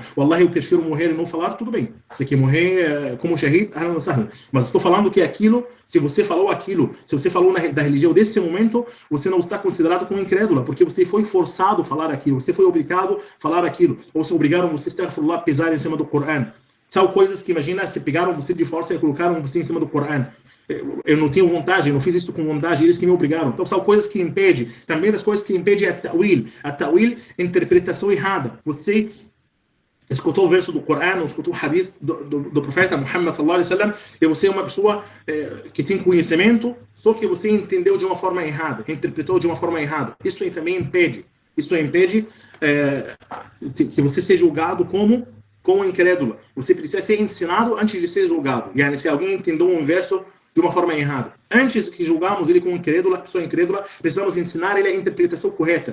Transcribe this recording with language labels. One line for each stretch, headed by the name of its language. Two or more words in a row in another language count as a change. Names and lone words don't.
Portuguese: Wallahi, eu prefiro morrer e não falar, tudo bem. Você quer morrer como shahid, mas estou falando que aquilo, se você falou aquilo, se você falou da religião desse momento, você não está considerado como incrédula, porque você foi forçado a falar aquilo, você foi obrigado a falar aquilo, ou se obrigaram você a falar pesar em cima do Corão. São coisas que, imagina, se pegaram você de força e colocaram você em cima do Corão. Eu não tenho vontade, eu não fiz isso com vontade, eles que me obrigaram. Então, são coisas que impedem. Também as coisas que impedem é a ta'wil. A ta'wil, interpretação errada. Você escutou o verso do Corão, escutou o hadith do profeta Muhammad
Arabic: صلى الله عليه وسلم,
Portuguese: e você é uma pessoa que tem conhecimento, só que você entendeu de uma forma errada, que interpretou de uma forma errada. Isso aí também impede. Isso impede que você seja julgado como incrédulo. Você precisa ser ensinado antes de ser julgado. E se alguém entendeu um verso de uma forma errada, antes que julgarmos ele como incrédula, pessoa incrédula, precisamos ensinar ele a interpretação correta.